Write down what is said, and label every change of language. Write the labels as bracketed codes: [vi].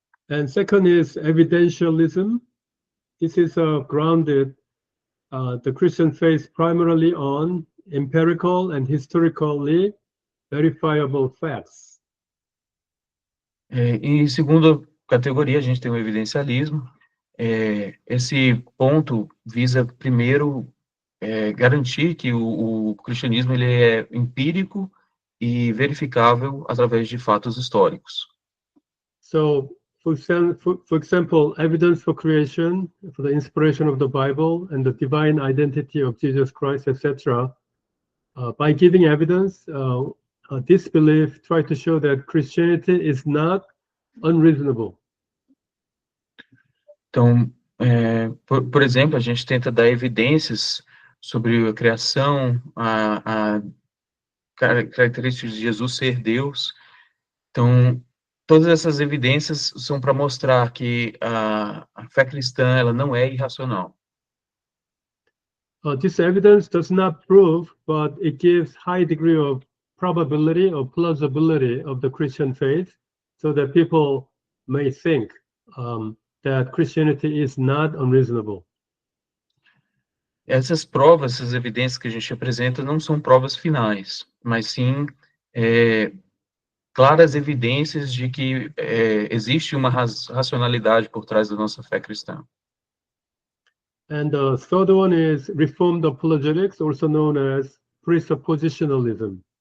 [en] And second is evidentialism. This is grounded the Christian faith primarily on empirical and historically verifiable facts. [pt] E segunda categoria, a gente tem o evidencialismo. Esse ponto visa, primeiro, garantir que o cristianismo ele é empírico e verificável através de fatos históricos. [en] So, for example, evidence for creation, for the inspiration of the Bible and the divine identity of Jesus Christ, etc. By giving evidence, this belief tries to show that Christianity is not unreasonable. [pt] Então, por exemplo, a gente tenta dar evidências sobre a criação, a características de Jesus ser Deus. Então, todas essas evidências são para mostrar que a fé cristã ela não é irracional. [en] This evidence does not prove, but it gives high degree of probability or plausibility of the Christian faith, so that people may think that Christianity is not unreasonable. [pt] Essas provas, essas evidências que a gente apresenta não são provas finais, mas sim claras evidências de que existe uma racionalidade por trás da nossa fé cristã. [en] And the third one is Reformed apologetics, also known as presuppositionalism.